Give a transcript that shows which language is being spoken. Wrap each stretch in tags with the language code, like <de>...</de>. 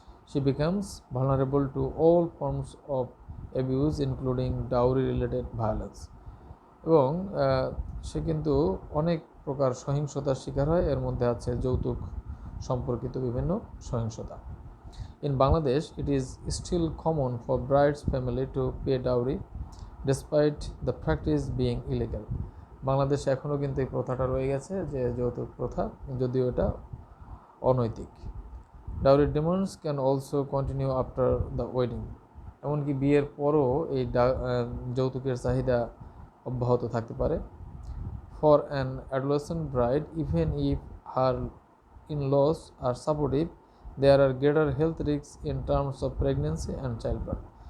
<en>She becomes vulnerable to all forms of abuse including dowry related violence,</en> <bn>এবং সে কিন্তু অনেক প্রকার সহিংসতার শিকার হয়, এর মধ্যে আছে যৌতুক সম্পর্কিত বিভিন্ন সহিংসতা।</bn> <en>In Bangladesh, it is still common for bride's family to pay dowry despite the practice being illegal.</en> <bn>বাংলাদেশে এখনও কিন্তু এই প্রথাটা রয়ে গেছে যে যৌতুক প্রথা, যদিও এটা অনৈতিক।</bn> <en>Dowry demands can also continue after the wedding.</en> <bn>এমনকি বিয়ের পরও এই যৌতুকের চাহিদা অব্যাহত থাকতে পারে।</bn> <en>For an adolescent bride, even if her in-laws are supportive, there are greater health risks in terms of pregnancy and childbirth.</en>